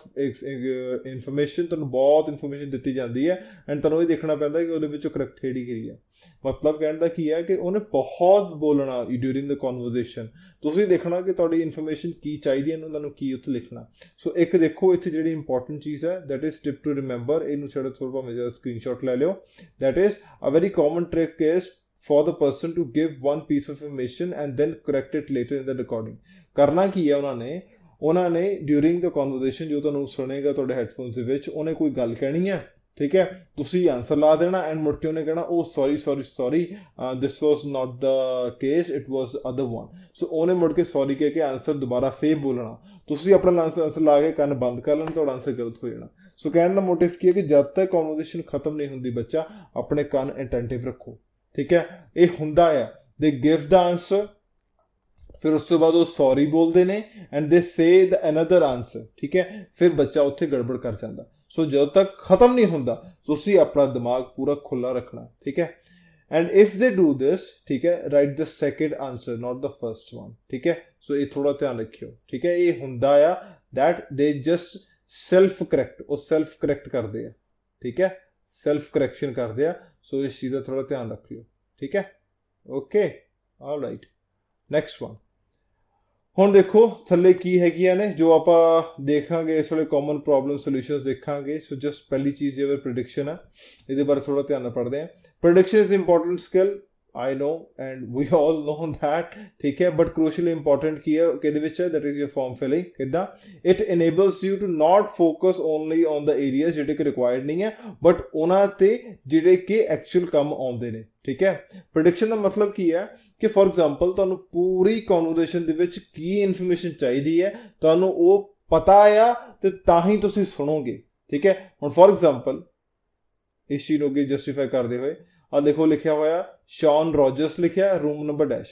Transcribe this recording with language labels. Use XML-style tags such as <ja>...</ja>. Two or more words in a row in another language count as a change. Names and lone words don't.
<pa>ਇਨਫੋਰਮੇਸ਼ਨ ਤੁਹਾਨੂੰ ਬਹੁਤ ਇਨਫੋਰਮੇਸ਼ਨ ਦਿੱਤੀ ਜਾਂਦੀ ਹੈ ਐਂਡ ਤੁਹਾਨੂੰ ਇਹ ਦੇਖਣਾ ਪੈਂਦਾ ਕਿ ਉਹਦੇ ਵਿੱਚੋਂ ਕਰੈਕਟ ਕਿਹੜੀ ਹੈ ਮਤਲਬ ਕਹਿਣ ਦਾ ਕੀ ਹੈ ਕਿ ਉਹਨੇ ਬਹੁਤ ਬੋਲਣਾ</pa> <en>during the conversation</en> <pa>ਤੁਸੀਂ ਦੇਖਣਾ ਕਿ ਤੁਹਾਡੀ ਇਨਫੋਰਮੇਸ਼ਨ ਕੀ ਚਾਹੀਦੀ ਹੈ ਤੁਹਾਨੂੰ ਕੀ ਉੱਥੇ ਲਿਖਣਾ ਸੋ ਇੱਕ ਦੇਖੋ ਇੱਥੇ ਜਿਹੜੀ ਇੰਪੋਰਟੈਂਟ ਚੀਜ਼ ਹੈ</pa> <en>that is tip to remember</en> <pa>ਇਹਨੂੰ ਛੱਡ ਥੋੜਾ ਮੇਰਾ ਸਕਰੀਨਸ਼ਾਟ ਲੈ ਲਿਓ</pa> <en>that is a very common trick is for the person to give one piece of information and then correct it later in the recording</en> <pa>ਕਰਨਾ ਕੀ ਹੈ ਉਹਨਾਂ ਨੇ</pa> <en>during the conversation</en> <pa>ਜੋ ਤੁਹਾਨੂੰ ਸੁਣੇਗਾ ਤੁਹਾਡੇ ਹੈਡਫੋਨਸ ਦੇ ਵਿੱਚ ਉਹਨੇ ਕੋਈ ਗੱਲ ਕਹਿਣੀ ਹੈ ਠੀਕ ਹੈ ਤੁਸੀਂ ਆਨਸਰ ਲਾ ਦੇਣਾ ਐਂਡ ਮੁੜ ਕੇ ਉਹਨੇ ਕਹਿਣਾ ਉਹ ਸੌਰੀ</pa> <en>this was not the case it was other one</en> <pa>ਸੋ ਉਹਨੇ ਮੁੜ ਕੇ ਸੌਰੀ ਕਹਿ ਕੇ ਆਨਸਰ ਦੁਬਾਰਾ ਫੇਰ ਬੋਲਣਾ ਤੁਸੀਂ ਆਪਣਾ ਆਨਸਰ ਲਾ ਕੇ ਕੰਨ ਬੰਦ ਕਰ ਲੈਣਾ ਤੁਹਾਡਾ ਆਨਸਰ ਗਲਤ ਹੋ ਜਾਣਾ ਸੋ ਕਹਿਣ ਦਾ ਮੋਟਿਵ ਕੀ ਹੈ ਕਿ ਜਦ ਤੱਕ ਕਨਵਰਸੇਸ਼ਨ ਖਤਮ ਨਹੀਂ ਹੁੰਦੀ ਬੱਚਾ ਆਪਣੇ ਕੰਨ ਅਟੈਂਟਿਵ ਰੱਖੋ ਠੀਕ ਹੈ ਇਹ ਹੁੰਦਾ ਆ</pa> <en>they give the answer</en> <pa>ਫਿਰ ਉਸ ਤੋਂ ਬਾਅਦ ਉਹ ਸੌਰੀ ਬੋਲਦੇ ਨੇ</pa> <en>and they say the another answer</en> <pa>ਠੀਕ ਹੈ ਫਿਰ ਬੱਚਾ ਉੱਥੇ ਗੜਬੜ ਕਰ ਜਾਂਦਾ ਸੋ ਜਦੋਂ ਤੱਕ ਖਤਮ ਨਹੀਂ ਹੁੰਦਾ ਤੁਸੀਂ ਆਪਣਾ ਦਿਮਾਗ ਪੂਰਾ ਖੁੱਲਾ ਰੱਖਣਾ ਠੀਕ ਹੈ</pa> <en>and if they do this</en> <hi>ठीक है</hi> <en>write the second answer not the first one</en> <hi>ठीक है so ये थोड़ा ध्यान रखियो ठीक है</hi> <pa>ਇਹ ਹੁੰਦਾ ਆ</pa> <en>that they just self correct</en> <pa>ਉਹ</pa> <en>self correct</en> <pa>ਕਰਦੇ ਆ ਠੀਕ ਹੈ ਸੈਲਫ ਕਰੈਕਸ਼ਨ ਕਰਦੇ ਆ। ਸੋ ਇਸ ਚੀਜ਼ ਦਾ ਥੋੜਾ ਧਿਆਨ ਰੱਖ ਲਿਓ, ਠੀਕ ਹੈ। ਓਕੇ,</pa> <en>alright, next one.</en> <pa>ਹੁਣ ਦੇਖੋ ਥੱਲੇ ਕੀ ਹੈਗੀਆਂ ਨੇ ਜੋ ਆਪਾਂ ਦੇਖਾਂਗੇ ਇਸ ਵੇਲੇ,</pa> <en>common problem solutions</en> <pa>ਦੇਖਾਂਗੇ। ਸੋ ਜਸਟ ਪਹਿਲੀ ਚੀਜ਼ ਜਿਹੜਾ ਪ੍ਰੈਡਿਕਸ਼ਨ ਹੈ, ਇਹਦੇ ਬਾਰੇ ਥੋੜਾ ਧਿਆਨ ਨਾਲ ਪੜ੍ਹਦੇ ਹਾਂ।</pa> <en>prediction is important skill, I know and we all know that,</en> <hi>ठीक है,</hi> <en>but crucially important</en> <pa>ਕੀ ਹੈ ਕਿਹਦੇ ਵਿੱਚ ਹੈ,</pa> <en>that is your form filling। ਕਿੱਦਾਂ? it enables you to not focus only on the areas</en> <pa>ਜਿਹੜੇ ਕਿ</pa> <en>required</en> <pa>ਨਹੀਂ ਹੈ,</pa> <en>but</en> <pa>ਉਹਨਾਂ ਤੇ ਜਿਹੜੇ ਕਿ</pa> <en>actual</en> <pa>ਕੰਮ ਆਉਂਦੇ ਨੇ, ਠੀਕ ਹੈ। prediction ਦਾ ਮਤਲਬ ਕੀ ਹੈ ਕਿ</pa> <en>for example</en> <pa>ਤੁਹਾਨੂੰ ਪੂਰੀ ਕਨਵਰਸੇਸ਼ਨ ਦੇ ਵਿੱਚ ਕੀ ਇਨਫੋਰਮੇਸ਼ਨ ਚਾਹੀਦੀ ਹੈ, ਤੁਹਾਨੂੰ ਉਹ ਪਤਾ ਆ ਤੇ ਤਾਂ ਹੀ ਤੁਸੀਂ ਸੁਣੋਗੇ, ਠੀਕ ਹੈ। ਹੁਣ</pa> <en>for example</en> <pa>ਇਸ ਚੀਜ਼ ਨੂੰ ਅੱਗੇ ਜਸਟੀਫਾਈ ਕਰਦੇ ਹੋਏ ਆ ਦੇਖੋ ਲਿਖਿਆ ਹੋਇਆ ਸ਼ੌਨ ਰੋਜਰਸ ਲਿਖਿਆ ਰੂਮ ਨੰਬਰ ਡੈਸ਼।</pa>